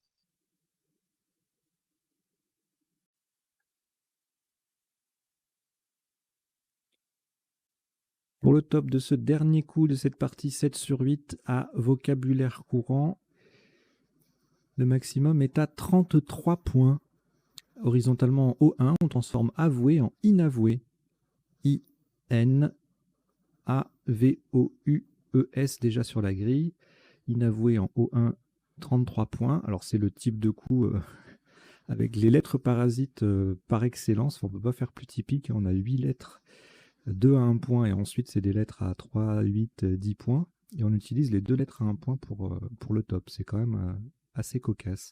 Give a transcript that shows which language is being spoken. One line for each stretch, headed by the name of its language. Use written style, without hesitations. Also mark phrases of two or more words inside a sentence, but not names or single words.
French: Pour le top de ce dernier coup de cette partie 7 sur 8 à vocabulaire courant, le maximum est à 33 points. Horizontalement en O1, on transforme avoué en inavoué. I-N-A-V-O-U-E-S déjà sur la grille. Inavoué en O1, 33 points. Alors c'est le type de coup avec les lettres parasites par excellence. On ne peut pas faire plus typique. On a 8 lettres, 2 à 1 point, et ensuite c'est des lettres à 3, 8, 10 points. Et on utilise les 2 lettres à 1 point pour le top. C'est quand même assez cocasse.